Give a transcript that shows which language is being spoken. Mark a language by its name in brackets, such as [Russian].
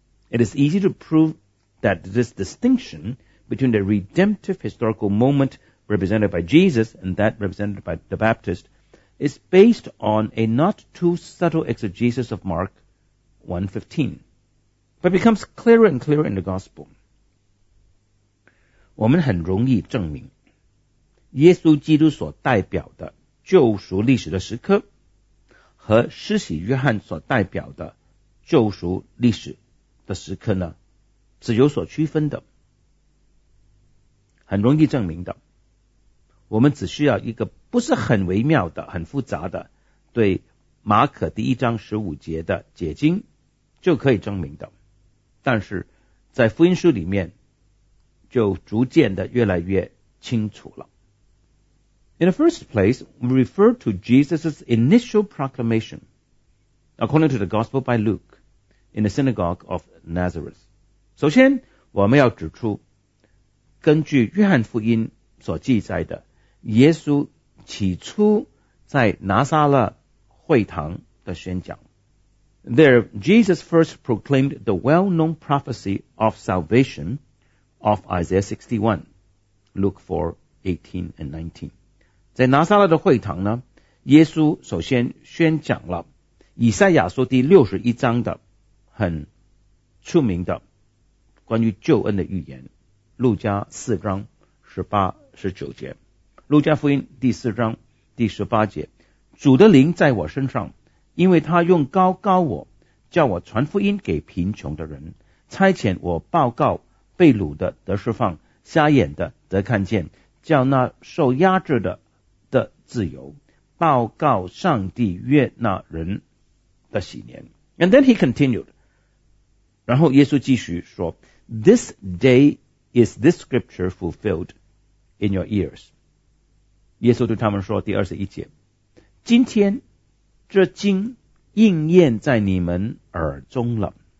[English] It is easy to prove that this distinction between the redemptive historical momentrepresented by Jesus and that represented by the Baptist is based on a not too subtle exegesis of Mark 1:15, but becomes clearer and clearer in the Gospel. [Chinese] 我们很容易证明耶稣基督所代表的救赎历史的时刻和施洗约翰所代表的救赎历史的时刻呢是有所区分的，很容易证明的。我们只需要一个不是很微妙的、很复杂的对马可第一章十五节的解经就可以证明的，但是在福音书里面就逐渐的越来越清楚了。 [English] In the first place, we refer to Jesus' initial proclamation, according to the Gospel by Luke, in the synagogue of Nazareth. [Chinese] 首先，我们要指出，根据约翰福音所记载的耶稣起初在拿撒勒会堂的宣讲。 [English] There, Jesus first proclaimed the well-known prophecy of salvation of Isaiah 61, Luke 4:18-19. [Chinese] 在拿撒勒的会堂呢，耶稣首先宣讲了以赛亚书第61章的很出名的关于救恩的预言，路加4:18-19。路加福音第四章第十八节，主的灵在我身上，因为他用膏膏我，叫我传福音给贫穷的人，差遣我报告被掳的得释放，瞎眼的得看见，叫那受压制的自由，报告上帝悦纳人的喜年。 [English] And then he continued, [Chinese] 然后耶稣继续说， [English] This day is this scripture fulfilled in your ears. [Chinese] 耶稣对他们说，第21节，今天这经应验在你们耳中了。